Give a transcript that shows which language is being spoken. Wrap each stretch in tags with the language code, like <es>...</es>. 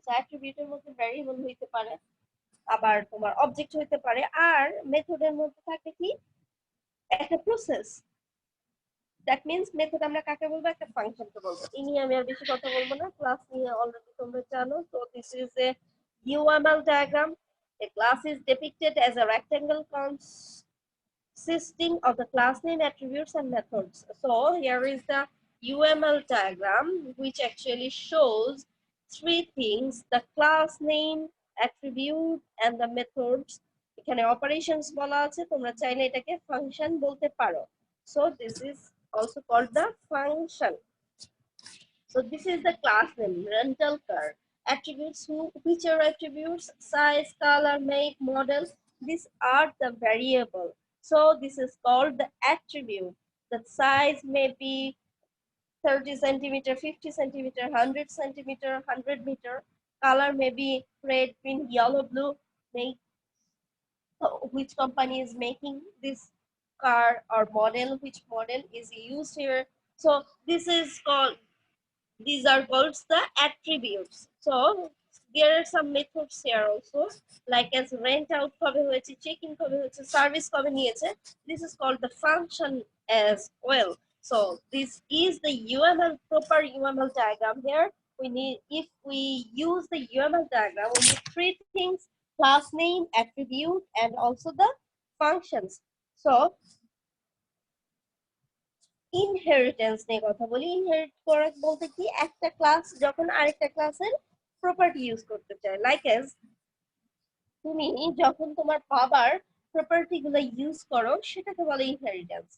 <bn>So অ্যাট্রিবিউটের মধ্যে variable হইতে পারে, আবার তোমার অবজেক্ট হইতে পারে, আর মেথডের মধ্যে থাকে কি একটা প্রসেস।</bn> <en>that means</en> <bn>মেথড আমরা কাকে বলবো, একটা ফাংশনকে বলবো। এই নিয়ে আমি আর বেশি কথা বলবো না, ক্লাস নিয়ে অলরেডি তোমরা জানো।</bn> <en>তো this is a UML diagram. A class is depicted as a rectangle consisting of the class name, attributes, and methods. So here is the UML diagram, which actually shows three things: the class name, attribute, and the methods.</en> <bn>এখানে operations বলা আছে, তোমরা চাইলে এটাকে function বলতে পারো।</bn> <en>So this is also called the function. So this is the class name, rental car. Attributes, which are attributes: size, color, make, model. These are the variable. So this is called the attribute. The size may be 30 centimeter, 50 centimeter, 100 centimeter, 100 meter. Color may be red, green, yellow, blue. Make, which company is making this car or model, which model is used here. So this is called, these are called the attributes. So there are some methods here also, like as rent out</en> <bn>কবে হয়েছে,</bn> <en>check in কবে হয়েছে, service</en> <bn>কবে নিয়েছে.</bn> <en>This is called the function as well. So this is the proper UML diagram. Here we need, if we use the UML diagram, we need three things: class name, attribute, and also the functions.</en> <bn>So inheritance নিয়ে কথা বলি। Inherit করা বলতে কি, একটা class যখন আরেকটা ক্লাসের প্রপার্টি ইউজ করতে চায়।</bn> <en>like as</en> <bn>তুমি যখন তোমার বাবার প্রপার্টি গুলো ইউজ করো সেটাকে বলে ইনহেরিটেন্স।</bn>